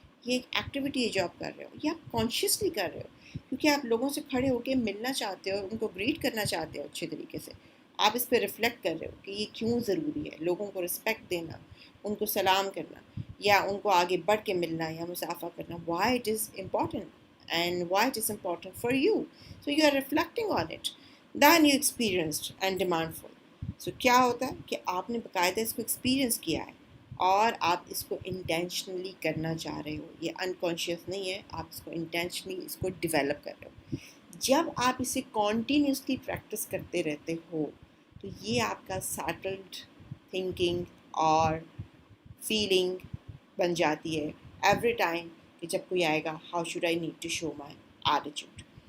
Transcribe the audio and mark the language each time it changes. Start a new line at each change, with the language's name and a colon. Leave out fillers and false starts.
Urdu: یہ ایک ایکٹیویٹی ہے جو آپ کر رہے ہو، یہ آپ کانشیسلی کر رہے ہو کیونکہ آپ لوگوں سے کھڑے ہو کے ملنا چاہتے ہو، ان کو گریٹ کرنا چاہتے ہو اچھے طریقے سے. آپ اس پہ ریفلیکٹ کر رہے ہو کہ یہ کیوں ضروری ہے، لوگوں کو رسپیکٹ دینا، ان کو سلام کرنا یا ان کو آگے بڑھ کے ملنا یا مسافہ کرنا.
English: Why it is important and why it is important for you. So you are reflecting on it. Then you experienced and demandful.
Urdu: So کیا ہوتا ہے کہ آپ نے باقاعدہ اس کو ایکسپیرئنس کیا ہے اور آپ اس کو انٹینشنلی کرنا چاہ رہے ہو. یہ انکانشیس نہیں ہے، آپ اس کو انٹینشنلی اس کو ڈیولپ کر رہے ہو. جب آپ اسے کنٹینیوسلی پریکٹس کرتے رہتے ہو تو یہ آپ کا سیٹلڈ تھنکنگ اور فیلنگ بن جاتی ہے
English: every time
Urdu: کہ جب کوئی آئے گا
English: How should I need to show my attitude.